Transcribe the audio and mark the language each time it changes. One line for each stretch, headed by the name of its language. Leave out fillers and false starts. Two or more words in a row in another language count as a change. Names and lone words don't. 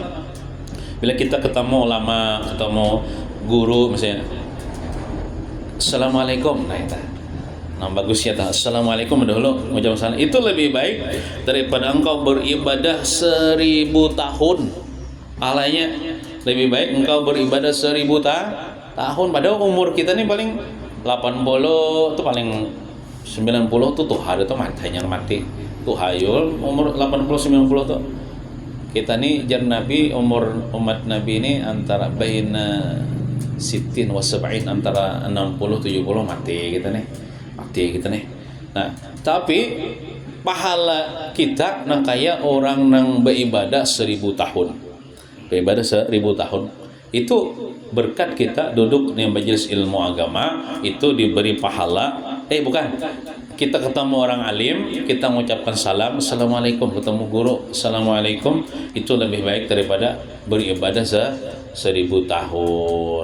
Indonesian: Bila kita ketemu ulama, ketemu guru misalnya, Assalamualaikum. Nah bagus ya, Assalamualaikum dahulu mengucapkan salam. Itu lebih baik daripada engkau beribadah 1000 tahun. Pahalanya lebih baik engkau beribadah 1000 tahun.
Banjar: Padahal umur kita nih paling 80 tuh, paling 90 tuh hari tuh mati tuh hayul umur 80 90 tuh. Kita nih jar Nabi, umur umat Nabi ini antara
Arabic: بين ستين وسبعين,
Banjar: antara 60 70 mati kita nih. Nah, tapi pahala kita nang kaya orang nang beribadah 1000 tahun. Beribadah 1000 tahun.
Indonesian: Itu berkat kita duduk di majelis ilmu agama itu diberi pahala. Kita ketemu orang alim, kita mengucapkan salam, Assalamualaikum, ketemu guru, Assalamualaikum, itu lebih baik daripada beribadah 1000 tahun.